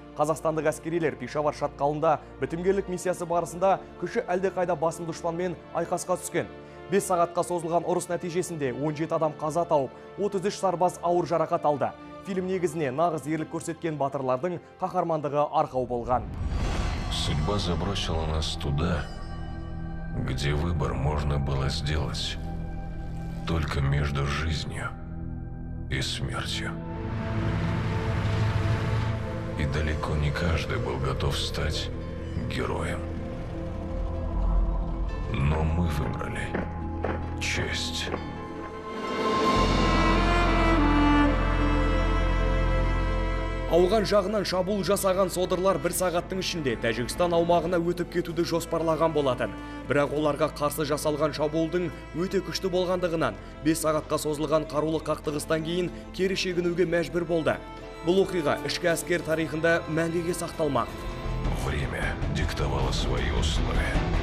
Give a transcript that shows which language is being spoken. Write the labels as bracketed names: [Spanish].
[Kazakh] Қазақстандық әскерилер Пешавар шатқалында бітімгерлік миссиясы барысында күші әлде қайда басым дұшпанмен айқасқа түскен. 5 сағатқа созылған ұрыс нәтижесінде 17 адам қаза тауып, 33 сарбаз ауыр жарақат алды. Фильм негізіне нағыз ерлік көрсеткен батырлардың қаһармандығы арқау болған. [Russian] Судьба забросила нас туда, где выбор можно было сделать только между жизнью и смертью. И далеко не каждый был готов стать героем. Но мы выбрали честь. [Kazakh] Ауған жағынан шабуыл жасаған содырлар 1 сағаттың ішінде Тәжікстан аумағына өтіп кетуді жоспарлаған болатын. Бірақ оларға қарсы жасалған шабуылдың өте күшті болғандығынан 5 сағатқа созылған қарулы қақтығыстан кейін кері шегінуге мәжбүр болды. Бұл оқиға ішкі әскер тарихында мәңгіге сақталмақ. [Russian] Время диктовало свои условия.